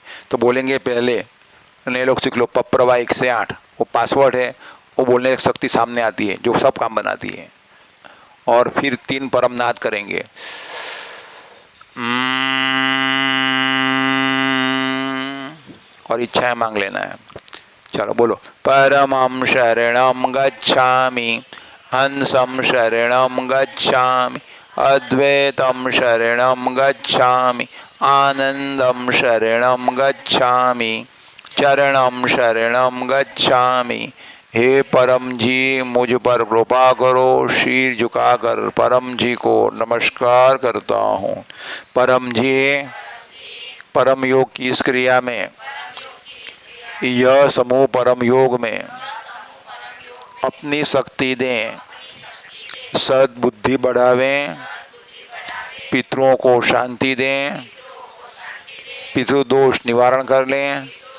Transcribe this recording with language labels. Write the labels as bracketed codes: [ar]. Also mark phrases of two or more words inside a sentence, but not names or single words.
[hi] तो बोलेंगे पहले, नए लोग सीख लो, पप्रवा 1 से 8 वो पासवर्ड है, वो बोलने की शक्ति सामने आती है जो सब काम बनाती है। और फिर 3 परम नाद करेंगे। और इच्छाएं मांग लेना है। चलो बोलो, [pi] परमं शरणं गच्छामि, हंसं शरणं गच्छामि, अद्वैतं शरणं गच्छामि, आनंदं शरणं गच्छामि, चरणं शरणं गच्छामि। [hi] हे परम जी मुझ पर कृपा करो। शीर झुकाकर परम जी को नमस्कार करता हूँ। परम जी, परम योग की इस क्रिया में, यह समूह परम योग में अपनी शक्ति दें, सद्बुद्धि बढ़ावें, पितरों को शांति दें, पितृदोष निवारण कर लें।